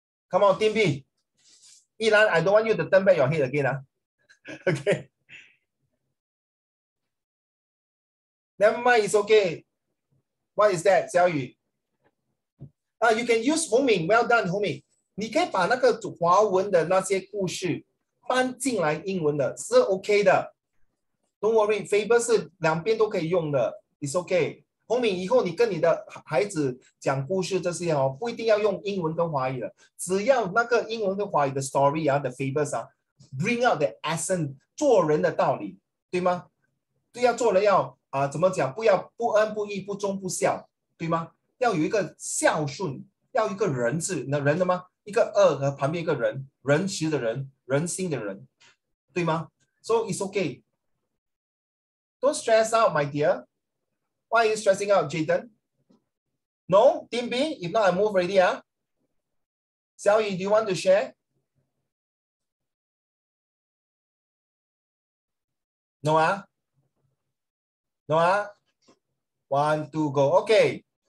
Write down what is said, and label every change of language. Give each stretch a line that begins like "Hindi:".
English: Come on, Timmy. Ilan, I don't want you to turn back your head again. Okay. Never mind, it's okay. What is that, Xiao Yu? You can use 洪敏. Well done, 洪敏.
Chinese: 你可以把那个华文的那些故事搬进来英文的，是 OK 的。
English: Don't worry, Faber
Chinese: 是两边都可以用的
English: ，It's OK。
Chinese: 洪敏，以后你跟你的孩子讲故事这些哦，不一定要用英文跟华语的，只要那个英文跟华语的 story 啊的 Fabers 啊 ，
English: bring out the essence
Chinese: 做人的道理，对吗？对，要做人要怎么讲？不要不恩不义不忠不孝，对吗？要有一个孝顺，要有一个人字，那人的吗？一个和旁边一个人，仁慈的人，人心的人，对吗 ？
English: So it's okay. Don't stress out, my dear. Why are you stressing out, Jaden? No? Team B? If not, I move already. Xiao Yi, do you want to share? No? No? 1, 2, go. Okay.